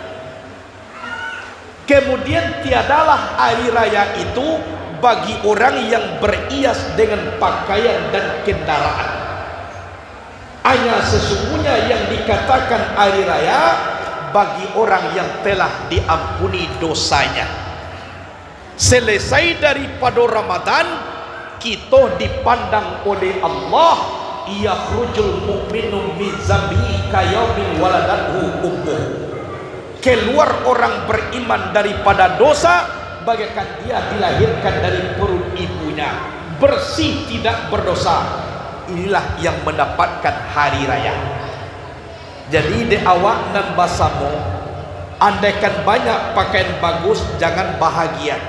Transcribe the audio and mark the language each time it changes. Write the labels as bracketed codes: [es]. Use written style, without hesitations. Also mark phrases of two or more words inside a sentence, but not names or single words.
[ms] Kemudian tiadalah hari raya itu bagi orang yang berias dengan pakaian dan kendaraan. Hanya sesungguhnya yang dikatakan hari raya bagi orang yang telah diampuni dosanya. Selesai daripada Ramadan, kita dipandang oleh Allah, [ar] يخرج المؤمن من ذنبه كيوم ولدته أمه. [ms] Keluar orang beriman daripada dosa bagaikan dia dilahirkan dari perut ibunya, bersih tidak berdosa. Inilah yang mendapatkan hari raya. Jadi di awak dan basamu, andaikan banyak pakaian bagus, jangan bahagia.